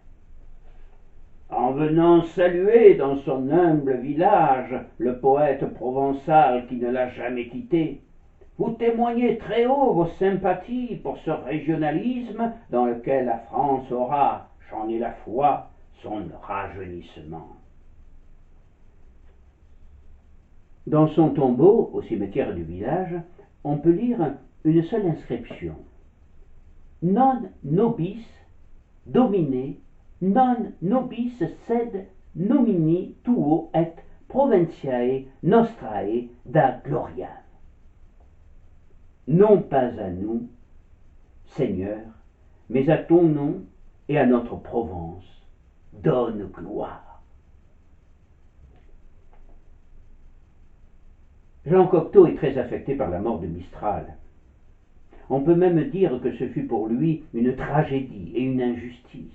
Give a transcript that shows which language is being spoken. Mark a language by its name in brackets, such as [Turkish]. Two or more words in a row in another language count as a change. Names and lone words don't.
[French] En venant saluer dans son humble village le poète provençal qui ne l'a jamais quitté, vous témoignez très haut vos sympathies pour ce régionalisme dans lequel la France aura, j'en ai la foi, son rajeunissement. Dans son tombeau, au cimetière du village, on peut lire une seule inscription: [Latin] Non nobis domine, non nobis sed nomini tuo et provinciae nostrae da gloria. [French] Non pas à nous, Seigneur, mais à ton nom et à notre Provence, donne gloire. Jean Cocteau est très affecté par la mort de Mistral. On peut même dire que ce fut pour lui une tragédie et une injustice.